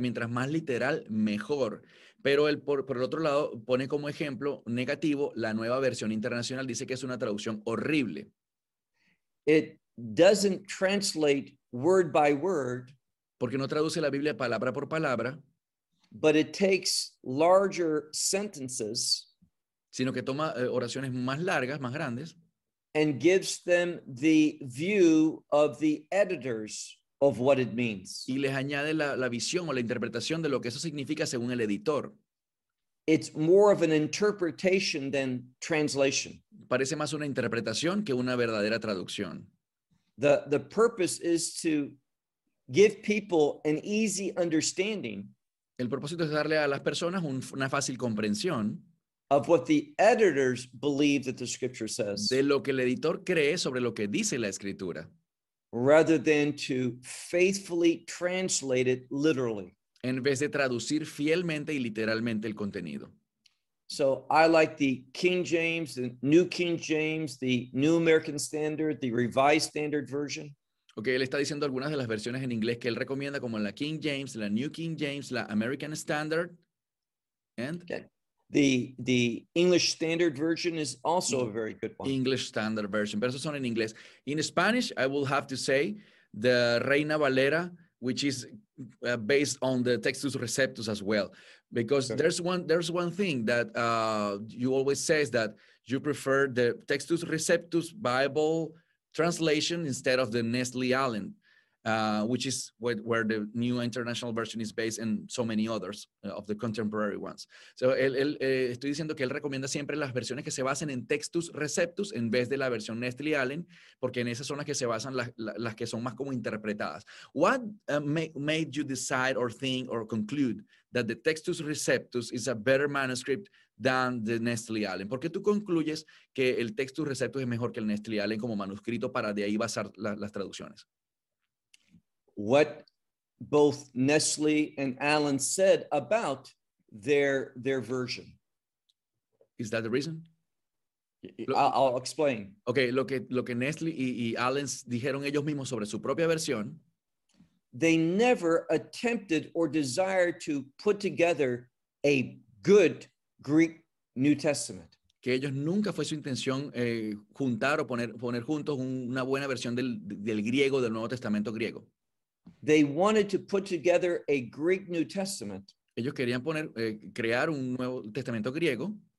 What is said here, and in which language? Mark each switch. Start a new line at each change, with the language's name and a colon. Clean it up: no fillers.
Spanish: Mientras más literal, mejor. Pero él, por el otro lado, pone como ejemplo negativo la Nueva Versión Internacional. Dice que es una traducción horrible.
English: It doesn't translate word by word.
Spanish: Porque no traduce la Biblia palabra por palabra.
English: But it takes larger sentences,
Spanish: sino que toma oraciones más largas, más grandes,
English: and gives them the view of the editors of what it means.
Spanish: Y les añade la visión o la interpretación de lo que eso significa según el editor.
English: It's more of an interpretation than translation.
Spanish: Parece más una interpretación que una verdadera traducción.
English: The purpose is to give people an easy understanding.
Spanish: El propósito es darle a las personas una fácil comprensión
English: of what the editors believe that the scripture says,
Spanish: de lo que el editor cree sobre lo que dice la escritura,
English: rather than to faithfully translate it literally,
Spanish: en vez de traducir fielmente y literalmente el contenido.
English: So I like the King James, the New King James, the New American Standard, the Revised Standard Version.
Spanish: Okay, él está diciendo algunas de las versiones en inglés que él recomienda, como la King James, la New King James, la American Standard,
English: and okay. The English Standard Version is also a very good one.
Spanish: English Standard Version, pero esos son en inglés.
English: In Spanish, I will have to say the Reina Valera, which is based on the Textus Receptus as well, because okay. there's one thing that you always say is that you prefer the Textus Receptus Bible translation instead of the Nestle Allen, which is where the New International Version is based, and so many others of the contemporary ones.
Spanish: So, estoy diciendo que él recomienda siempre las versiones que se basen en Textus Receptus en vez de la versión Nestle Allen, porque en esas son las que se basan las que son más como interpretadas.
English: What made you decide or think or conclude that the Textus Receptus is a better manuscript than the Nestle Allen?
Spanish: ¿Por qué tú concluyes que el Textus Receptus es mejor que el Nestle Allen como manuscrito para de ahí basar las traducciones?
English: What both Nestle and Allen said about their version. Is that the reason? I'll explain.
Spanish: Okay, lo que Nestle y Allen dijeron ellos mismos sobre su propia versión.
English: They never attempted or desired to put together a good Greek New Testament.
Spanish: Que ellos nunca fue su intención juntar o poner juntos una buena versión del griego, del Nuevo Testamento griego.
English: They wanted to put together a Greek New Testament.
Spanish: Ellos querían crear un Nuevo Testamento griego